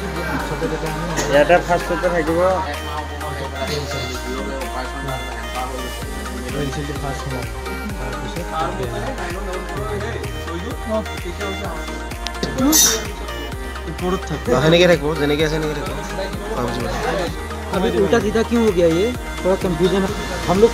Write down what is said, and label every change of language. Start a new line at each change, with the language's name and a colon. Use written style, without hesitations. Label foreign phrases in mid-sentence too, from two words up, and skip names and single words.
Assamese: ইয়াতে ফাৰ্ষ্টতে থাকিব হুইল চিলটো ফাৰ্ষ্ট হ'ব ওপৰত থাকে সেনেকৈ থাকিব যেনেকৈ আছে সেনেকৈ থাকিব
Hindi: अभी उल्टा सीधा क्यों हो गया ये थोड़ा कंफ्यूजन है हम लोग